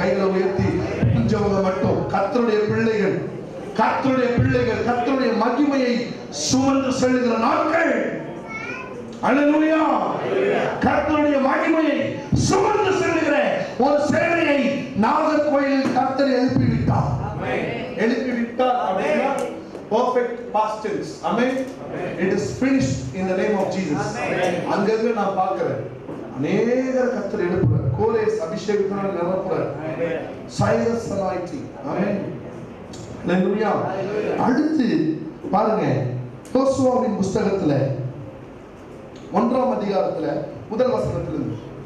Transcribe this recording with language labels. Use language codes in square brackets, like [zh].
[ta] கைகளை உயர்த்தி கொஞ்சவங்க மட்டும் கர்த்தருடைய பிள்ளைகள், கர்த்தருடைய பிள்ளைகள் கர்த்தருடைய மகிமையை சுமந்து செல்லுகிற நாட்கள். அல்லேலூயா. கர்த்தருடைய மகிமையை சுமந்து செல்லுகிற ஒரு சேனையை நாகர்கோயிலில் கர்த்தர் எழுப்பி விட்டார். எழுப்பி விட்டார் அப்படின்னா [en] perfect past tense. Amen. It is finished in the name of Jesus. [ta] அங்கங்க நான் பார்க்கிறேன், அநேகர் கர்த்தர் எழுப்புறார். கோரேஸ் அபிஷேகத்தினால் நிரப்புறார். சைரஸ் anointing. ஆமென். அல்லேலூயா. அடுத்து பாருங்க, யோசுவாவின் புஸ்தகத்துல 1ஆம் அதிகாரத்துல முதல் வசனத்திலிருந்து,